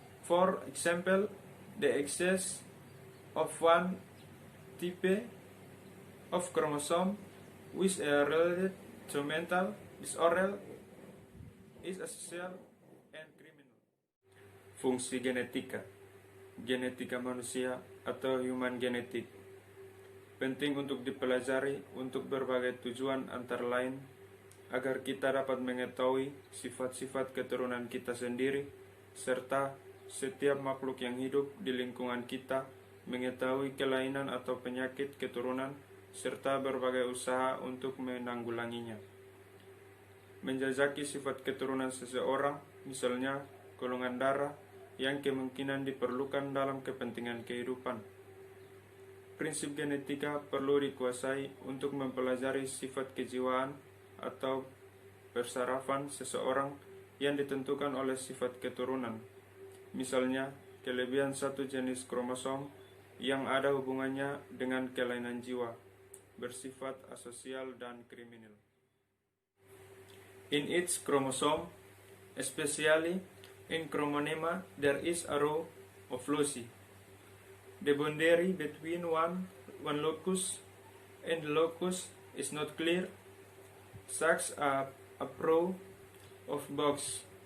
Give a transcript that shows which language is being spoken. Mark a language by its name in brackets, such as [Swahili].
[English] For example, the excess of one type of chromosome which are related to mental disorder is asocial and criminal. [Indonesian] Fungsi genetika. Genetika manusia atau [English] human genetic [Indonesian] penting untuk dipelajari untuk berbagai tujuan, antara lain agar kita dapat mengetahui sifat-sifat keturunan kita sendiri, serta setiap makhluk yang hidup di lingkungan kita, mengetahui kelainan atau penyakit keturunan, serta berbagai usaha untuk menanggulanginya. Menjajaki sifat keturunan seseorang, misalnya golongan darah, yang kemungkinan diperlukan dalam kepentingan kehidupan. Prinsip genetika perlu dikuasai untuk mempelajari sifat kejiwaan atau persarafan seseorang yang ditentukan oleh sifat keturunan. Misalnya, kelebihan satu jenis kromosom yang ada hubungannya dengan kelainan jiwa, bersifat asosial dan kriminal. [English] In each chromosome, especially in chromonema, there is a row of loci. The boundary between one locus and the locus is not clear, such a row of boxes.